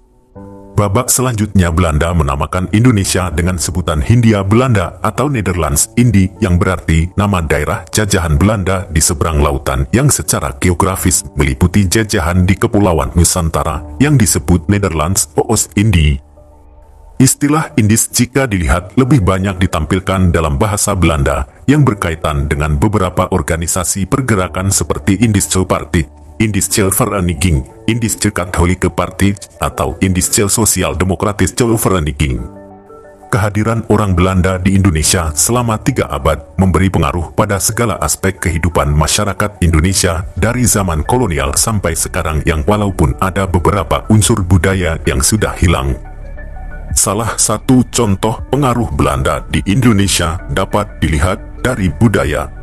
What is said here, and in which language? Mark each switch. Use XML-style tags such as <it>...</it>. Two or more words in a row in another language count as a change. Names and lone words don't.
<id>Babak selanjutnya Belanda menamakan Indonesia dengan sebutan Hindia Belanda atau Nederlands Indi, yang berarti nama daerah jajahan Belanda di seberang lautan yang secara geografis meliputi jajahan di Kepulauan Nusantara yang disebut Nederlands Oost-Indie. Istilah Indis jika dilihat lebih banyak ditampilkan dalam bahasa Belanda yang berkaitan dengan beberapa organisasi pergerakan seperti Indische Party, Indische Vereniging, Indische Katholieke Party, atau Indische Sosiaal-Demokratische Vereniging. Kehadiran orang Belanda di Indonesia selama 3 abad memberi pengaruh pada segala aspek kehidupan masyarakat Indonesia dari zaman kolonial sampai sekarang, yang walaupun ada beberapa unsur budaya yang sudah hilang. Salah satu contoh pengaruh Belanda di Indonesia dapat dilihat dari budaya.</id>